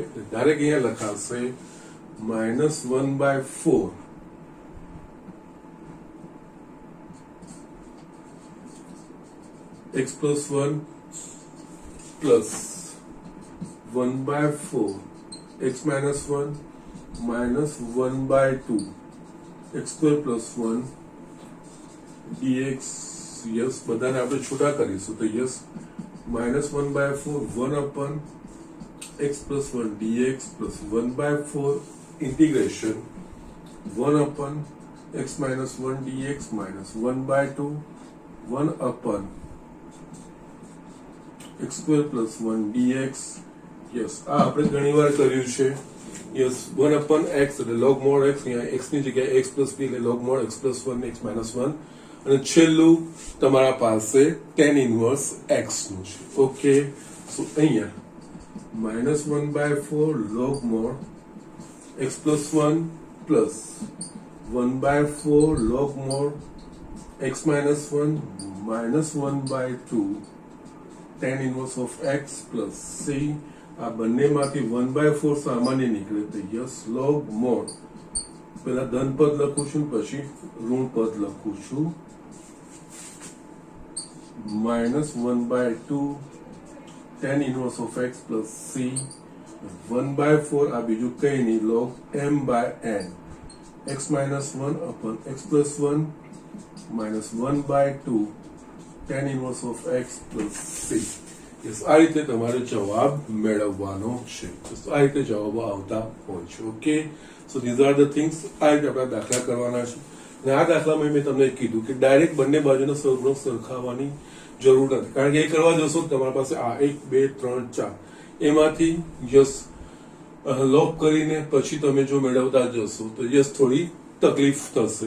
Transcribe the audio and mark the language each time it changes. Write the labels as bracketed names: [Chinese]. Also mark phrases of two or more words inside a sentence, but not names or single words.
[English] ડાયરેક્ટ [Gujarati] અહીંયા લખાશે [English] -1/4 x plus 1 plus 1/4 x minus 1 minus 1/2 x² plus 1 dx. યસ [Gujarati] બધાને આપણે છૂટા કરીશું તો [English] યસ -1/4 1 upon x plus 1 dx plus 1/4 integration 1 upon x minus 1 dx minus 1/2 1 upon x² plus 1 dx. [Gujarati] યસ આ આપણે ઘણી વાર કર્યું છે. યસ [English] 1 upon x [Gujarati] એટલે [English] log mod x, [Gujarati] અહીંયા x ની જગ્યાએ [English] x plus b [Gujarati] એટલે [English] log mod x plus 1 x minus 1 [Gujarati] અને છેલ્લું તમારા પાસે [English] tan inverse x [Gujarati] નું છે. [English] okay, so અહીંયા -1/4 log mod x plus 1 plus 1/4 log mod x minus 1 minus 1/2 tan inverse of x plus c. [Gujarati] આ બંનેમાંથી 1/4 સામાન્ય નીકળે તો યસ [English] log mod [Gujarati] પહેલા ધન પદ લખું છું પછી ઋણ પદ લખું છું [English] -1/2 tan inverse of x plus c [Gujarati] 1/4 આ બીજું કઈ નહીં [English] log m/n x minus 1 upon x plus 1 minus 1/2 tan inverse of x plus c. [Gujarati] યસ આ રીતે તમારે જવાબ મેળવવાનો છે. આ રીતે જવાબો આવતા હોય છે. [English] okay, so these are the things. [Gujarati] આ રીતે આપણે દાખલા કરવાના છે અને આ દાખલામાં મેં તમને કીધું કે ડાયરેક્ટ બંને બાજુના સહગુણક સરખાવવાની જરૂર નથી, કારણ કે એ કરવા જશો તમારી પાસે આ 1 2 3 4 એમાંથી યસ લોક કરીને પછી તમે જો મેળવતા જશો તો યસ થોડી તકલીફ થશે.